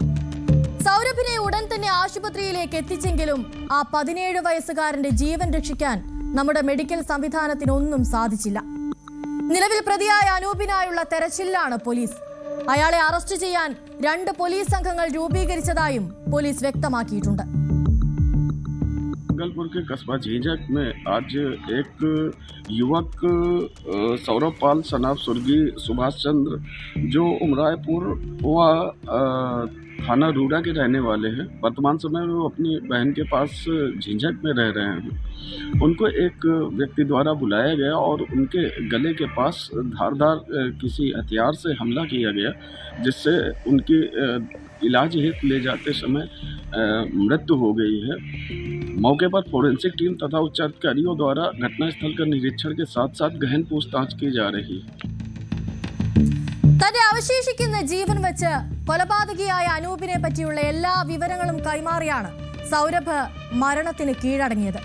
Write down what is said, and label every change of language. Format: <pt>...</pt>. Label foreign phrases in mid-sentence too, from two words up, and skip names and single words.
<ml>സൗരഭിനെ ഉടൻ തന്നെ ആശുപത്രിയിലേക്ക് എത്തിച്ചെങ്കിലും ആ 17 വയസ്സുകാരന്റെ ജീവൻ രക്ഷിക്കാൻ നമ്മുടെ മെഡിക്കൽ സംവിധാനത്തിനൊന്നും സാധിച്ചില്ല. നിലവിൽ പ്രതിയായ അനൂപിനായുള്ള തെരച്ചിലാണ് പോലീസ്. അയാളെ അറസ്റ്റ് ചെയ്യാൻ 2 പോലീസ് സംഘങ്ങൾ രൂപീകരിച്ചതായും പോലീസ് വ്യക്തമാക്കിയിട്ടുണ്ട്.</ml> <hi>भागलपुर के कस्बा झींझक में आज एक युवक सौरभ पाल सनाफ स्वर्गीय सुभाष चंद्र जो उमरायपुर व थाना रूड़ा के रहने वाले हैं, वर्तमान समय में वो अपनी बहन के पास झींझक में रह रहे हैं। उनको एक व्यक्ति द्वारा बुलाया गया और उनके गले के पास धारदार किसी हथियार से हमला किया गया, जिससे उनकी इलाज हेतु ले जाते समय मृत्यु हो गई है। मौके पर फोरेंसिक टीम तथा उच्च अधिकारियों द्वारा घटनास्थल का निरीक्षण के साथ साथ गहन पूछताछ की जा रही है.</hi> <ml>തന്റെ അവശേഷിക്കുന്ന ജീവൻ വെച്ച് കൊലപാതകിയായ അനൂപിനെ പറ്റിയുള്ള എല്ലാ വിവരങ്ങളും കൈമാറിയാണ് സൗരഭ് മരണത്തിന് കീഴടങ്ങിയത്.</ml>